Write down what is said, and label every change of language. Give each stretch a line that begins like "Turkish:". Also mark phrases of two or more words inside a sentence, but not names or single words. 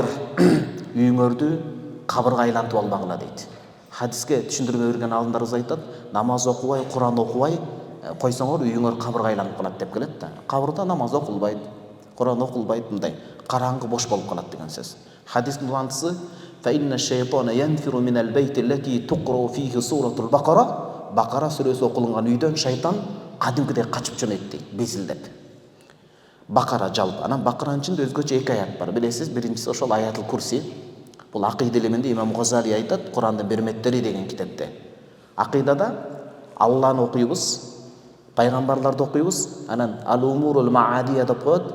Kyrgyz: Үйүңөрдү кабырга айлантып албагыла дейт. Хадиске түшүндүрмө берген алымдарыбыз айтат, намаз окубай, Куран окубай койсоңор үйүңөр кабырга айланып калат деп келет да. Кабырда намаз окулбайт, Куран окулбайт, мындай караңгы бош болуп калат деген сөз. Хадистин улантысы
Arabic: فإن الشيطان ينفر من البيت التي تقرأ فيه سورة البقرة.
Kyrgyz: Бакара сүрөсү окулган үйдөн шайтан кадимкидей качып жөнөйт дейт, безилдеп. Бакара жалпы. Анан Бакаранын ичинде өзгөчө 2 аят бар. Билесиз, биринчиси ошол
Arabic: آية الكرسي.
Kyrgyz: Бул акыйда илиминде имам Газали айтат, Курандын берметтери деген китепте. Акыйдада Алланы окуйбуз, пайгамбарларды окуйбуз, анан
Arabic: الأمور المعادية
Kyrgyz: деп коет.